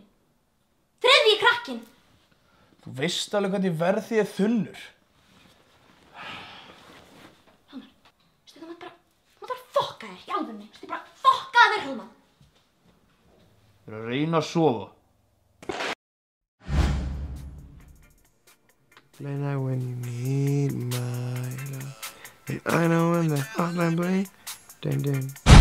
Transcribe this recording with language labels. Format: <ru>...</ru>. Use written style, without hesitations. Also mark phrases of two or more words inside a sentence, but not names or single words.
<is>Þriðji krakkinn! Þú veist alveg hvernig verði ég þunnur. Hróðmar, veistu þú mátt bara fokka þér í alvörunni. Veistu bara fokka þér, Hróðmar. Þú er að reyna að sofa.</is> <en>Lena when you need my love. And I know when the hotline bling. Ding ding.</en>